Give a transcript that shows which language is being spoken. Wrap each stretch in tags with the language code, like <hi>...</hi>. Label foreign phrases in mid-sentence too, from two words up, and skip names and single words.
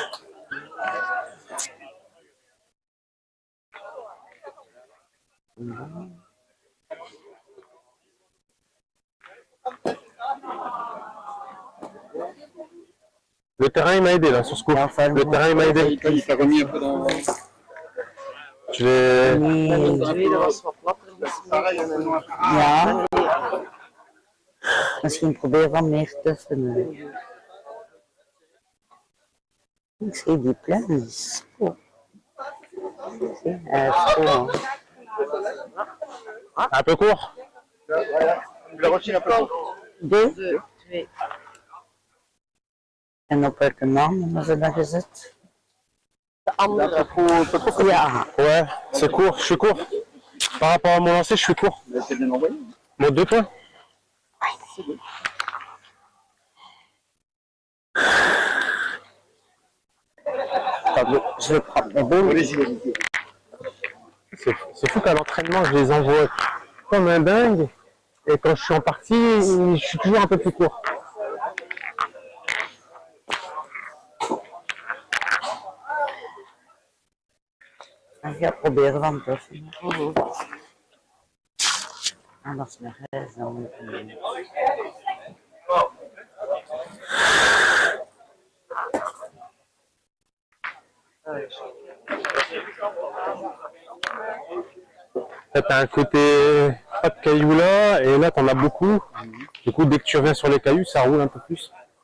<fr>Le terrain, il m'a aidé là sur ce coup. Le terrain, il m'a aidé. il t'a remis un peu dans. Tu l'es.</fr> <nl>Ja. Misschien proberen we meer tussen. Ik zie die plan is cool. Cool.</nl> <fr>Un peu court. Je la retire un peu. Deux.</fr> <nl>En op welke naam hebben ze dat gezet? De andere. Ja.</nl> <fr>Ouais, c'est court, je suis court. Par rapport à mon lancer, je suis court. C'est bien envoyé. Mon 2 points. Je vais prendre mes boules. C'est fou qu'à l'entraînement, je les envoie comme un dingue. Et quand je suis en partie, je suis toujours un peu plus court.</fr> <nl>Ik ga proberen van tussen. En dat is mijn reis. Dan moet ik</nl> <fr>T'as un côté pas de cailloux là, et là t'en as beaucoup. Du coup, dès que tu reviens sur les cailloux, ça roule un peu plus.</fr>